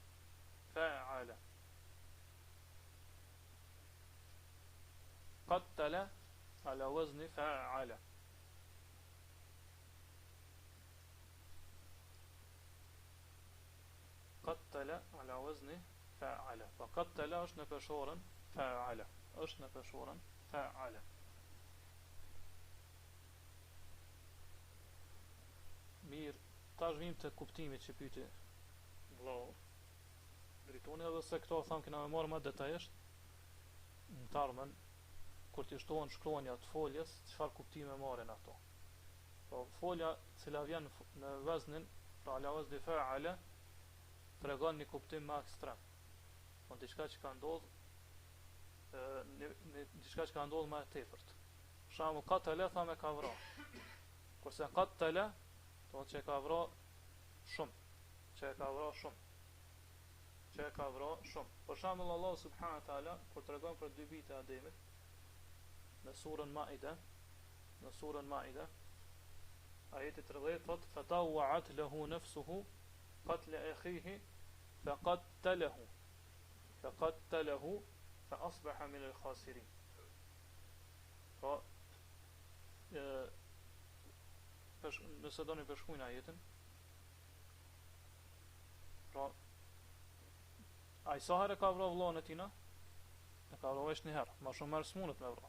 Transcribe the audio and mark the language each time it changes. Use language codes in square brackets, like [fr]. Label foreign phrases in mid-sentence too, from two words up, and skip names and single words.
[ar] قتل على وزن فعل. قتل على وزن فعل. [sq] فقتل është në peshorën fa'ala. Mirë, tash vim të kuptimit që pyeti vllau dritoni, edhe se këto tham kena me marrë më detajisht në tarmen, kur t'i shtohen shkronja të foljes, çfarë kuptime marrin ato. Po folja cila vjen në veznin, pra [ar] على وزن فعل, [sq] tregon një kuptim më ekstrem. Po diçka që ka ndodhur, diçka që ka ndodhur më e tepërt. Për shembull, qatala thamë ka vrarë. Kurse qattala, do të thotë që ka vrarë shumë. Për shembull, Allah [ar] سبحانه وتعالى [sq] kur tregon për dy bijtë e Ademit në surën Maide, Ajeti 30 thot [ar] فطوعت له نفسه قتل أخيه فقتله فأصبح من الخاسرين. [sq] Pra nëse doni përshkruajnë ajetin, pra ai sa herë ka vrarë vllahun e tina, e ka vrarë vetëm një herë, më shumë herë s'mundet me vrarë.